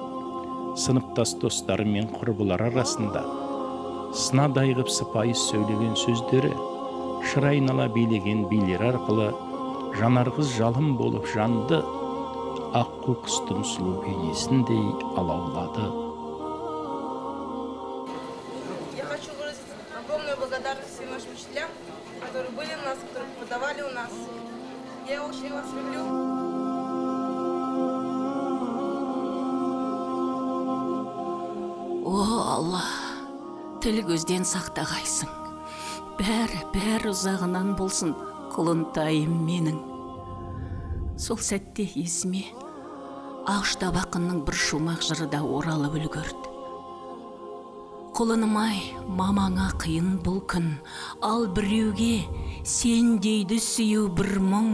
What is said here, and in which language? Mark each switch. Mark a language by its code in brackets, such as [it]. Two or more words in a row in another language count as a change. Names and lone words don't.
[kk] Сыныптас достары мен құрбылар арасында сынадай ғып сыпайы сөйлеген сөздері, шыр айнала билеген билер арқылы Жанарқыз жалын болып жанды, аққу құстың сұлу бейнесіндей алаулады. [ru] Я хочу выразить огромную благодарность всем нашим нас вдруг подавали у нас. Я очень вас люблю. [kk] О Алла, тіл көзден сақтағайсың. Бәрі ұзағынан болсын, құлынтайым менің. Сол сәтте есіме Ақштап ақынның бір шумақ жыры да оралып үлгерді. Құлыным-ай, мамаңа қиын бұл күн, ал біреуге сен дейді сүю бір мұң.